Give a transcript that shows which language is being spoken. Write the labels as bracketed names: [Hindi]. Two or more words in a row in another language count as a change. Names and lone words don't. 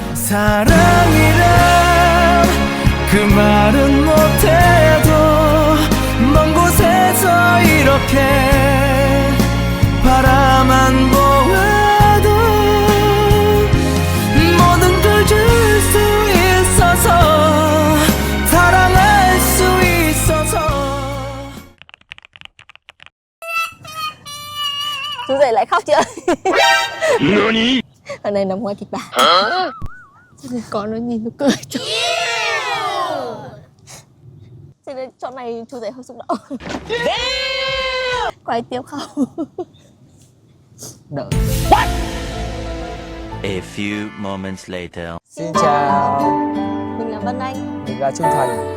[Korean] 사랑이란 그 말은 못해도 먼 곳에서 이렇게 바라만 보아도 모든 걸 줄 수 있어서 사랑할 수 있어서. [Vietnamese] Chú dậy lại khóc chưa? [Korean] 너니? [Vietnamese] Ở đây nằm ngoài kịch bản. Cho nên con nó nhìn nó cười cho. Cho nên chỗ này chú dậy hơi xúc động. Quay tiếp không? Đỡ. [English] A few moments later. [Vietnamese] Xin chào, Mình là Vân Anh. mình là Trung Thành.